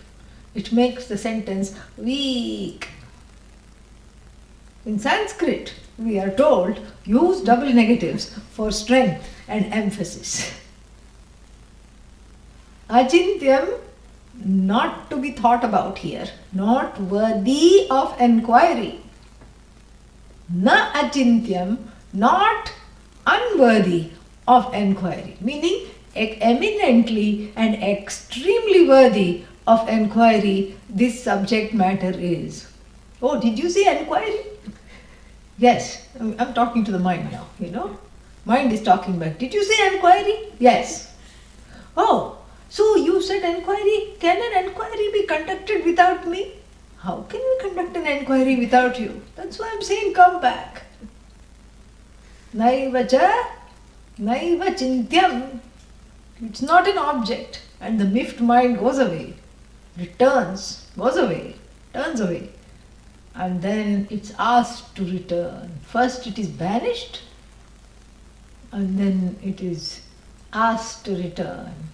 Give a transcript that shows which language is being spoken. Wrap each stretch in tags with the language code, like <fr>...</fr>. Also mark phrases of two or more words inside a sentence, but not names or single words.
<en>It makes the sentence weak. In Sanskrit, we are told, use double negatives for strength and emphasis. Achintyam, not to be thought about here, not worthy of enquiry.</en> <sa>Na achintyam,</sa> <en>not unworthy of enquiry, meaning eminently and extremely worthy of enquiry this subject matter is. Oh, did you say enquiry? Yes, I'm talking to the mind now, Mind is talking back. Did you say enquiry? Yes. Oh, so you said enquiry. Can an enquiry be conducted without me? How can we conduct an enquiry without you? That's why I'm saying come back.</en> <sa>Naiva cha, naiva chintyam.</sa> <en>It's not an object, and the miffed mind goes away, returns, goes away, turns away, and then it's asked to return. First it is banished, and then it is asked to return.</en>